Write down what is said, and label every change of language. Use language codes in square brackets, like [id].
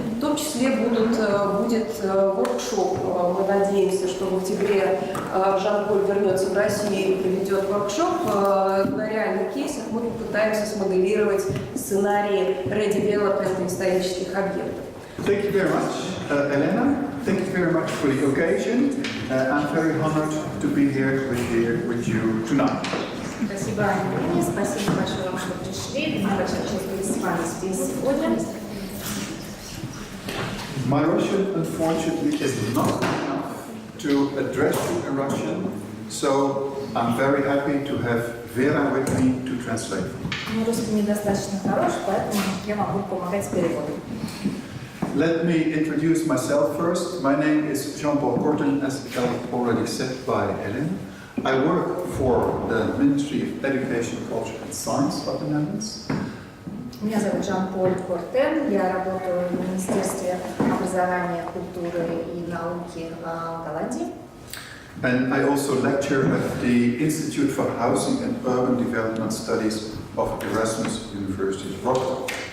[ru] В том числе будет воркшоп. Мы надеемся, что в октябре Жан-Поль вернется в Россию и проведет воркшоп. На реальных кейсах мы попытаемся смоделировать сценарии редевелопмента исторических объектов. [en] Thank you very much, Elena. Thank you very much for the occasion. I'm very honored to be here with you tonight. [ru] Спасибо, Аня. Спасибо большое вам, что пришли. Мне большая честь быть с вами здесь сегодня. [en] My Russian, unfortunately, is not enough to address you in Russian, so I'm very happy to have Vera with me to translate. [ru] Мой русский недостаточно хорош, поэтому я могу помогать с переводом. [en] Let me introduce myself first. My name is Jan-Polь Korden, as already said by Helen. I work for the Ministry of Education, Culture and Science of the Netherlands. [ru] Меня зовут Жан-Поль Кортен, я работаю в Министерстве образования, культуры и науки Голландии. [en] And I also lecture at the Institute for Housing and Urban Development Studies of Erasmus University of Rotterdam.